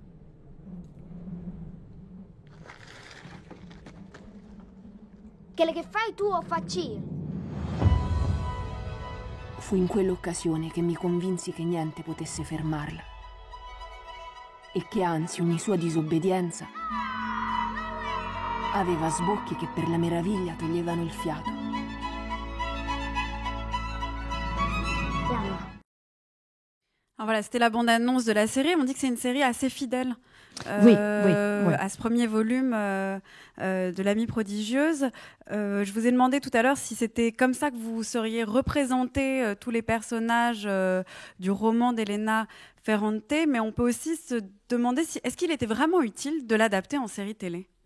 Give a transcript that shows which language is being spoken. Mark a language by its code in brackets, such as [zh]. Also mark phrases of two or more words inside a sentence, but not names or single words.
[it] Quello che fai tu o faccio io? Fu in quell'occasione che mi convinsi che niente potesse fermarla e che anzi ogni sua disobbedienza aveva sbocchi che per la meraviglia toglievano il fiato. [fr] Alors voilà, c'était la bande-annonce de la série. On dit que c'est une série assez fidèle oui. à ce premier volume de L'Amie prodigieuse. Je vous ai demandé tout à l'heure si c'était comme ça que vous seriez représenté tous les personnages du roman d'Elena Ferrante, mais on peut aussi se demander est-ce qu'il était vraiment utile de l'adapter en série télé ?